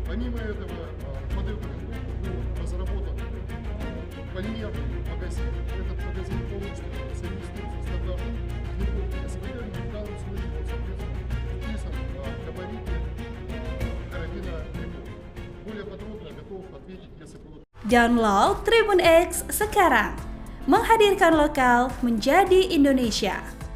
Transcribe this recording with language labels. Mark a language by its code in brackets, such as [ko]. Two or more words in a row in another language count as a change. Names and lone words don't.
[ru] Помимо этого, под эту винтовку был разработан полимерный магазин. Этот магазин полностью совместим со стандартом винтовки СВД, но в данном случае он, соответственно, вписан в габариты карабина «Рекорд». Более подробно готов ответить, если будут. [id] Download Tribun X sekarang, menghadirkan lokal menjadi Indonesia.